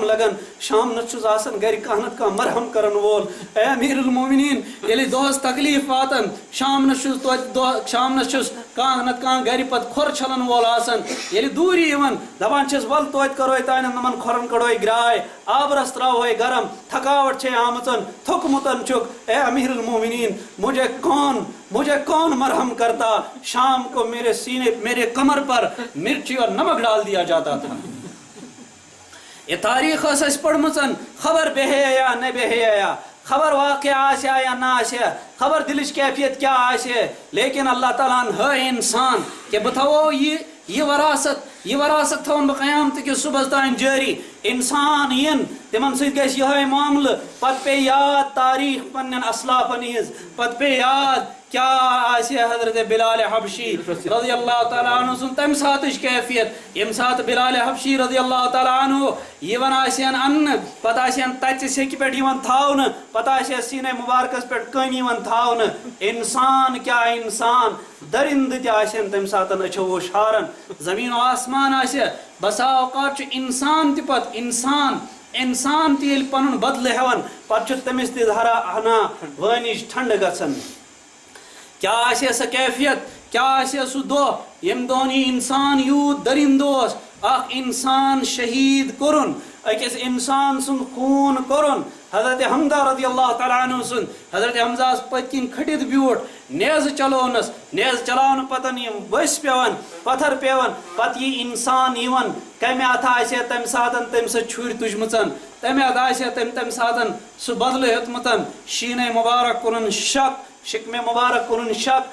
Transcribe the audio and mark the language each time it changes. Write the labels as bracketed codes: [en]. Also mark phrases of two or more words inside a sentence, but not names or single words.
[ks] لگان شامنس چھُس آسان گرِ کانٛہہ نتہٕ کانٛہہ مرہم کرن وول اے امیٖر المومنیٖن ییٚلہِ دۄہس تکلیٖف واتان شامنس چھُس توتہِ شامنس چھُس کانٛہہ نتہٕ کانٛہہ گرِ پتہٕ کھۄر چھلن وول آسان ییٚلہِ دوٗری یِوان دپان چھِس ول توتہِ کرو تانٮ۪تھ یِمن کھۄرن کڑو گراے آبرس تراوہوے گرم تھکاوٹ چھے آمٕژ تھوٚکمُت چھُکھ اے امیٖر المومنیٖن [ur] مجھے کون مرہم کرتا شام کو میرے کمر پر مرچی اور نمک ڈال دیا جاتا تھا [ks] یہ تاریخ ٲس اَسہِ پٔرمٕژ خبر بیٚہے یا نہ بیٚہے یا خبر واقعہ آسیا یا نہ آسیا خبر دلٕچ کیفیت کیٛاہ آسہِ لیکن اللہ تعالیٰ ہن ہٲے انسان کہ بہٕ تھاوو یہِ وراثت تھاوُن بہٕ قیامتہٕ کِس صُبحس تام جٲری انسان یِن تِمن سۭتۍ گژھِ یِہوے معاملہٕ پتہٕ پیٚیہِ یاد تاریٖخ پننٮ۪ن اسلافن ہِنٛز پتہٕ پیٚیہِ یاد کیٛاہ آسہِ حضرت بلال حبشی [ar] رضی اللہ تعالیٰ عنہ [ks] سُنٛد تمہِ ساتٕچ کیفیت ییٚمہِ ساتہٕ بلال حبشی [ar] رضی اللہ تعالیٰ عنہ [ks] یِوان آسہِ ہن اننہٕ پتہٕ آسہِ ہن تتہِ سیٚکہِ پٮ۪ٹھ یِوان تھاونہٕ پتہٕ آسہِ ہا سیٖنے مُبارکس پٮ۪ٹھ کٔنۍ یِوان تھاونہٕ انسان کیٛاہ انسان درندٕ تہِ آسہِ ہن تمہِ ساتہٕ أچھو وُشارن زمیٖن و آسمان آسہِ بسا اوقات چھُ انسان تہِ پتہٕ انسان تہِ ییٚلہِ پنُن بدلہٕ ہٮ۪وان پتہٕ چھُ تٔمِس تہِ ہنا وٲنِج ٹھنڈٕ گژھان کیٛاہ آسہِ ہا سۄ کیفیت کیٛاہ آسہِ ہا سُہ دۄہ ییٚمہِ دۄہن یہِ انسان یوٗت دٔرِندٕ اوس اکھ انسان شہیٖد کوٚرُن أکِس انسان سُنٛد خوٗن کوٚرُن حضرت حمزہ [ar] رضی اللہ تعالیٰ عنہ [ks] سُنٛد حضرت حمزہس پٔتۍ کِنۍ کھٔٹِتھ بیوٗٹھ نیزٕ چلونس نیزٕ چلاونہٕ پتہٕ یِم ؤسۍ پیٚوان پتھر پیٚوان پتہٕ یہِ انسان یِوان کمہِ اتھٕ آسہِ ہا تمہِ ساتہٕ تٔمۍ سۭتۍ چھُرِ تُجمٕژ تمہِ اتھٕ آسہِ ہا تمہِ ساتہٕ سُہ بدلہٕ ہیوٚتمُت شیٖنے مُبارک کوٚرُن شک شکم مبارک کڑن شک،